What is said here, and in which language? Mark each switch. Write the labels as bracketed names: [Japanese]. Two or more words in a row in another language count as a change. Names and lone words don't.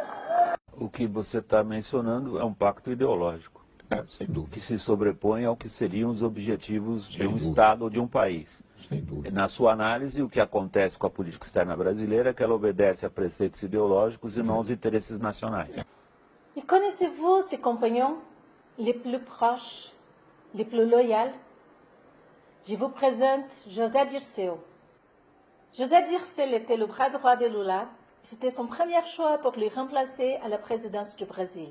[Portuguese] O que você está mencionando é um pacto ideológico, Sem dúvida. que se sobrepõe ao que seriam os objetivos de Sem um dúvida. Estado ou de um país. Sem dúvida. Na sua análise, o que acontece com a política externa brasileira é que ela obedece a preceitos ideológicos e não aos interesses nacionais. [French] Et connaissez-vous ses compagnons les plus proches, les plus loyaux? Je vous présente José Dirceu. José Dirceu était le bras droit de Lula. C'était son premier choix pour le remplacer à la présidence du Brésil.